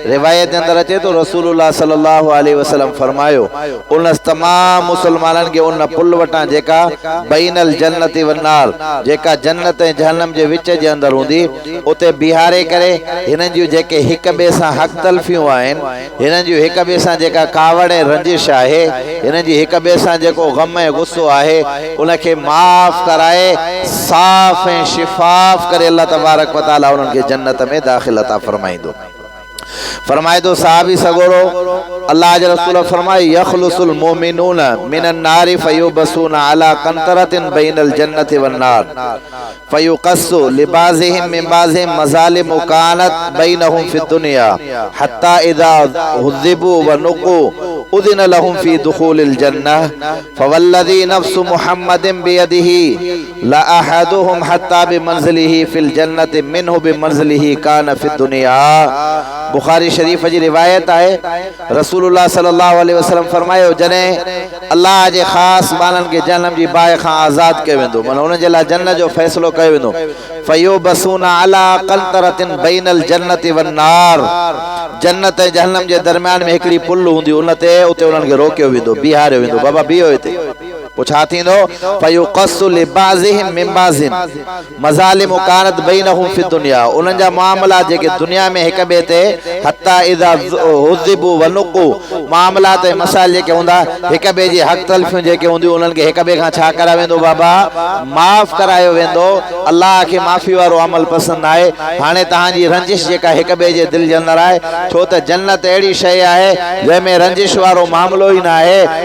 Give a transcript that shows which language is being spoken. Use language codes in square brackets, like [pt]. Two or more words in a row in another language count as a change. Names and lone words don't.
[sd] रिवायत जे अंदर अचे तो रसूलुल्लाह [ar] صلى الله عليه وسلم [sd] फरमायो उन तमाम मुसलमाननि खे उन पुल वटां जेका [ar] بين الجنة والنار [sd] जेका जन्नत ऐं जहन्नम जे विच जे अंदर हूंदी उते बीहारे करे हिननि जूं जेके हिक ॿिए सां हक़ तलफ़ियूं आहिनि हिननि जूं हिक ॿिए सां जेका कावड़ ऐं रंजिश आहे हिननि जी हिक ॿिए सां जेको ग़म ऐं गुस्सो आहे उनखे माफ़ कराए साफ़ ऐं शिफ़ाफ़ करे [ar] الله تبارك وتعالى [sd] उन्हनि खे जन्नत में दाख़िल अता फरमाईंदो। फरमाए तो साहबी सगोरो अल्लाह जे रसूल फरमाए [ar] يخلص المؤمنون من النار فيحبسون على قنطرة بين الجنة والنار فيقص لبعضهم من بعضهم مظالم كانت بينهم في الدنيا حتى إذا هذبوا ونقوا أذن لهم في دخول الجنة فوالذي نفس محمد بيده لا أحدهم حتى بمنزله في الجنة منه بمنزله كان في الدنيا. [sd] बुखारी शरीफ जी रिवायत आहे रसूलुल्लाह [ar] صلى الله عليه وسلم [sd] फरमायो जॾहिं अल्लाह जे ख़ास माननि खे जहन्नम जी बाहि खां आज़ाद कयो वेंदो माना उन्हनि जे लाइ जन्नत जो फ़ैसिलो कयो वेंदो [ar] فيحبسون على قنطرة بين الجنة والنار [sd] जन्नत ऐं जहन्नम जे दरमियान में हिकिड़ी पुल हूंदी उन ते उते उन्हनि खे रोकियो वेंदो बीहारियो वेंदो बाबा बीहो हिते पोइ छा थींदो [ar] فيقص لبعضهم من بعض مظالم كانت بينهم في الدنيا [sd] उन्हनि जा मामला जेके दुनिया में हिक ॿिए ते [ar] حتى إذا هذبوا ونقوا [sd] मामलात ऐं मसाइल जेके हूंदा हिक ॿिए जी हक़ तलफ़ियूं जेके हूंदियूं उन्हनि खे हिक ॿिए खां छा करायो वेंदो बाबा माफ़ करायो वेंदो। अल्लाह खे माफ़ी वारो अमल पसंदि आहे। हाणे तव्हांजी रंजिश जेका हिक ॿिए जे दिलि जे अंदरि आहे छो त जन्नत अहिड़ी शइ आहे जंहिंमें रंजिश वारो मामिलो ई न आहे